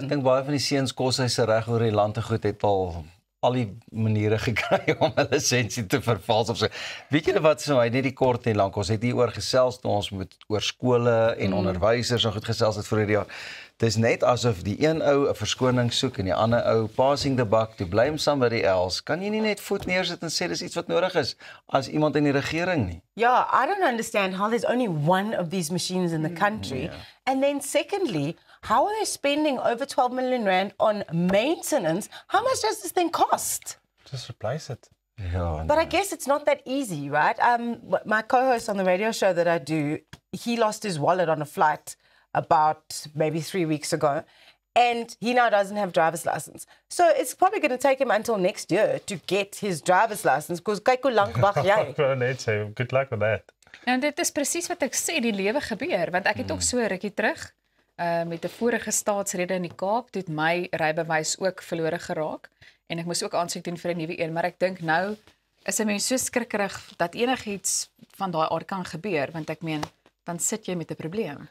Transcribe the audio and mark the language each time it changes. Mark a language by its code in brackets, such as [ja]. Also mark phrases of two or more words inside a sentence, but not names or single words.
[af] Ek dink baie van die seuns koshuise reg oor die land te goed het al die maniere gekry om 'n lisensie te vervals of so. Weet julle wat so hy net die kort en lank ons het hier oor gesels toe ons moet oor skole en onderwysers en goed gesels het vir hierdie jaar. Dis net asof die een ou 'n verskoning soek en die ander ou [en] passing the buck to blame somebody else. [af] Kan jy nie net voet neersit en sê dis iets wat nodig is as iemand in die regering nie? [en] Yeah, I don't understand how there's only one of these machines in the country. And then secondly, how are they spending over 12 million rand on maintenance? How much does this thing cost? Just replace it. Ja. But I guess it's not that easy, right? My co-host on the radio show that I do, he lost his wallet on a flight about maybe 3 weeks ago. And he now doesn't have driver's license. So it's probably going to take him until next year to get his driver's license. [af] Because kyk hoe lank wag jy. Ek wou net sê, [en] good luck with that. [af] En dit is presies wat ek sê, die lewe gebeur, want ek het ook so 'n rukkie terug met 'n vorige staatsrede in die Kaap, toe het my rybewys ook verlore geraak en ek moes ook aansoek doen vir 'n nuwe een, maar ek dink nou is 'n mens so skrikkerig dat enigiets van daai aard kan gebeur, want ek meen dan sit jy met 'n probleem.